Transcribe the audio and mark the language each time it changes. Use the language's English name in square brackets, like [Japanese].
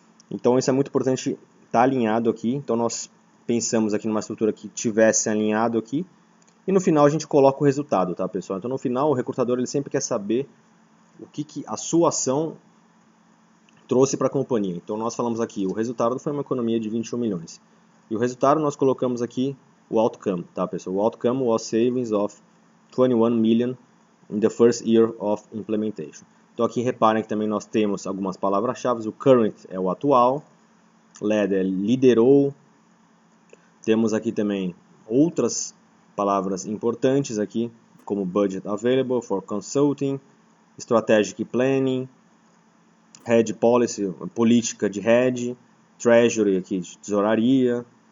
[Portuguese] Então isso é muito importante estar alinhado aqui. Então nós pensamos aqui numa estrutura que tivesse alinhado aqui. E no final a gente coloca o resultado, tá, pessoal? Então no final o recrutador ele sempre quer saber o que a sua ação trouxe para a companhia. Então nós falamos aqui, o resultado foi uma economia de 21 milhões. E o resultado nós colocamos aqui o outcome, tá, pessoal? [English] O outcome was savings of 21 million in the first year of implementation. [Portuguese] Então aqui reparem que também nós temos algumas palavras-chave. O current é o atual, led é liderou. Temos aqui também outras palavras importantes aqui, como [English] budget available for consulting, [Portuguese] strategic planning, head policy, política de head, treasury aqui de tesouraria.